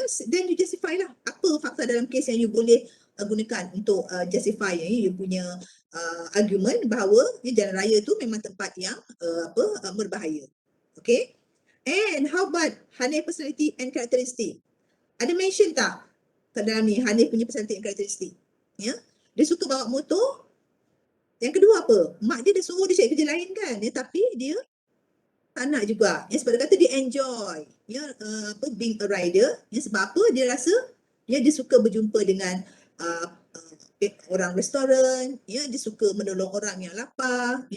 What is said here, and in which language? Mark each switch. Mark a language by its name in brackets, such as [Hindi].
[Malay] Then you justify lah apa fakta dalam kes yang you boleh gunakan untuk justify you punya argument bahawa jalan raya tu memang tempat yang berbahaya. [English] Okay. And how about Hanif personality and characteristic? [Malay] Ada mention tak kat dalam ni Hanif punya personality and characteristic? Dia suka bawa motor. Yang kedua apa? Mak dia suruh dia cari kerja lain kan. Tapi dia tak nak juga. Sebab dia kata dia [English] enjoy being a rider. [Malay] Sebab apa? Dia rasa dia suka berjumpa dengan orang restoran. Dia suka menolong orang yang lapar.